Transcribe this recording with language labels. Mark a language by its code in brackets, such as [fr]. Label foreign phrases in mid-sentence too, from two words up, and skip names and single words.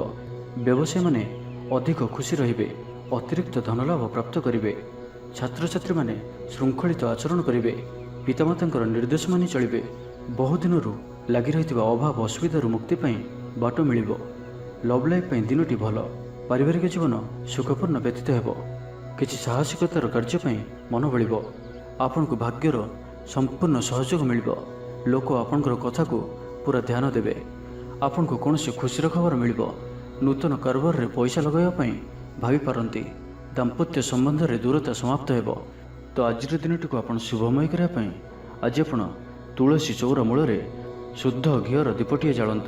[or] ବ୍ୟବସାୟୀମାନେ ଅଧିକ ଖୁସି ରହିବେ। ଅତିରିକ୍ତ ଧନଲାଭ ପ୍ରାପ୍ତ କରିବେ। ଛାତ୍ରଛାତ୍ରୀମାନେ ଶୃଙ୍ଖଳିତ ଆଚରଣ କରିବେ। ପିତାମାତାଙ୍କର ନିର୍ଦ୍ଦେଶ ମାନି ଚଳିବେ। ବହୁଦିନରୁ ଲାଗି ରହିଥିବା ଅଭାବ ଅସୁବିଧାରୁ ମୁକ୍ତି ପାଇଁ ବାଟ ମିଳିବ। [en] love life [or] ପାଇଁ ଦିନଟି ଭଲ। ପାରିବାରିକ ଜୀବନ ସୁଖପୂର୍ଣ୍ଣ ବ୍ୟତୀତ ହେବ। କିଛି ସାହସିକତାର କାର୍ଯ୍ୟ ପାଇଁ ମନ ବଳିବ। ଆପଣଙ୍କୁ ଭାଗ୍ୟର ସମ୍ପୂର୍ଣ୍ଣ ସହଯୋଗ ମିଳିବ। ଲୋକ ଆପଣଙ୍କର କଥାକୁ ପୁରା ଧ୍ୟାନ ଦେବେ। ଆପଣଙ୍କୁ କୌଣସି ଖୁସିର ଖବର ମିଳିବ। ନୂତନ କାରବାରରେ ପଇସା ଲଗାଇବା ପାଇଁ ଭାବିପାରନ୍ତି। ଦାମ୍ପତ୍ୟ ସମ୍ବନ୍ଧରେ ଦୂରତା ସମାପ୍ତ ହେବ। ତ ଆଜିର ଦିନଟିକୁ ଆପଣ ଶୁଭମୟ କରିବା ପାଇଁ ଆଜି ଆପଣ ତୁଳସୀ ଚଉରା ମୂଳରେ ଶୁଦ୍ଧ ଘିଅର ଦୀପଟିଏ ଜାଳନ୍ତୁ।